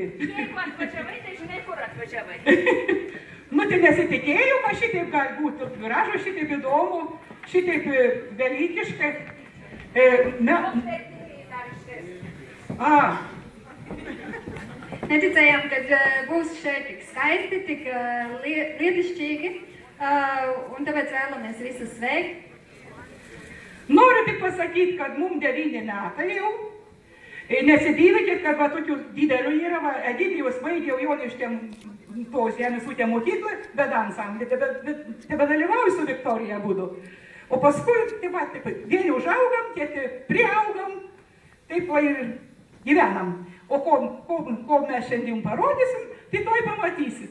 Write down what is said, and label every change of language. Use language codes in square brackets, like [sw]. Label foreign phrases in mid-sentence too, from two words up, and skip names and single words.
[lt] Jeigu atvažiavai, tai žinai, kur atvažiavai. Nu, tai nesitikėjau, kad šitaip gali būti gražu, šitaip įdomu, šitaip velykiškai. [lv] Neticējām, kad būs šeit tik skaisti, tik lietišķīgi, un tāpēc vēlamies visus sveikt. [lt] Noriu tik pasakyti, kad mums 9 metai jau. Nesidykit, kad va tokių didelių yra, va, Egidijus baigė Joniškėm po Žemės ūkio mokyklą, bet ansamblį, tebedalyvauju su Viktorija būdu. O paskui, taip pat, vieni užaugam, kiti priaugam, taip va ir gyvenam. O ko mes šiandien parodysim, tai to pamatysit.